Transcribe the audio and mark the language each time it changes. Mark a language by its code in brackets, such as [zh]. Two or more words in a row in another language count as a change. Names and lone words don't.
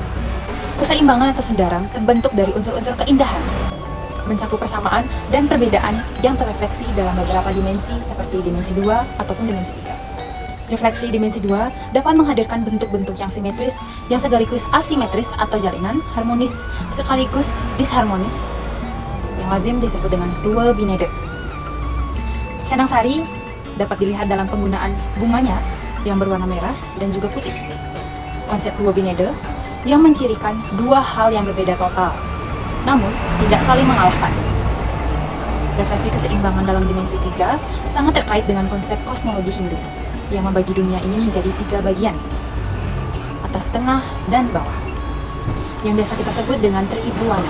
[id] Keseimbangan atau sundaram terbentuk dari unsur-unsur keindahan, mencakup persamaan dan perbedaan yang terrefleksi dalam beberapa dimensi seperti dimensi 2 ataupun dimensi 3. Refleksi dimensi 2 dapat menghadirkan bentuk-bentuk yang simetris, yang sekaligus asimetris atau jalinan, harmonis, sekaligus disharmonis, yang lazim disebut dengan dua binede. Canang sari dapat dilihat dalam penggunaan bunganya yang berwarna merah dan juga putih. Konsep dua binede yang mencirikan dua hal yang berbeda total, namun tidak saling mengalahkan. Refleksi keseimbangan dalam dimensi 3 sangat terkait dengan konsep kosmologi Hindu yang membagi dunia ini menjadi 3 bagian, atas, tengah, dan bawah, yang biasa kita sebut dengan Tribuana.